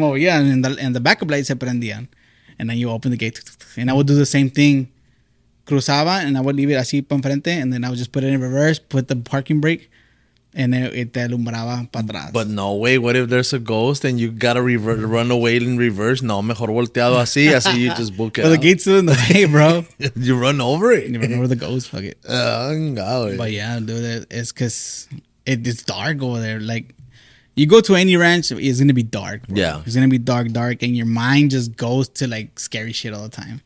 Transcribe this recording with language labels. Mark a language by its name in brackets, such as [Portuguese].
[English] movían, and the backup lights se prendían. And then you open the gate. And I would do the same thing cruzaba, and I would leave it así pa enfrente, and then I would just put it in reverse, put the parking brake, and then it te alumbraba para atrás. But no way, what if there's a ghost and you gotta run away in reverse? [Spanish] No, mejor volteado así you just book it [English] Well, the out. gate's still in the way, bro. You run over it. You remember the ghost, fuck it. God. But yeah, dude, it's because it's dark over there. Like, you go to any ranch, it's gonna be dark, bro. Yeah. It's gonna be dark, and your mind just goes to like scary shit all the time.